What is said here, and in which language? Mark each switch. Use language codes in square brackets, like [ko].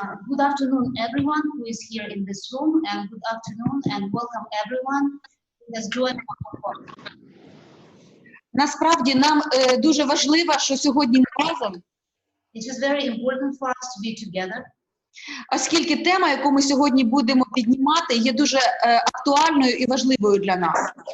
[en] Good afternoon, everyone who is here in this room, and good afternoon and welcome everyone who has joined our conference. [uk] Насправді нам дуже важливо, що сьогодні ми разом. [en] It is very important for us to be together. [uk] Оскільки тема, яку ми сьогодні будемо піднімати, є дуже актуальною і важливою для нас.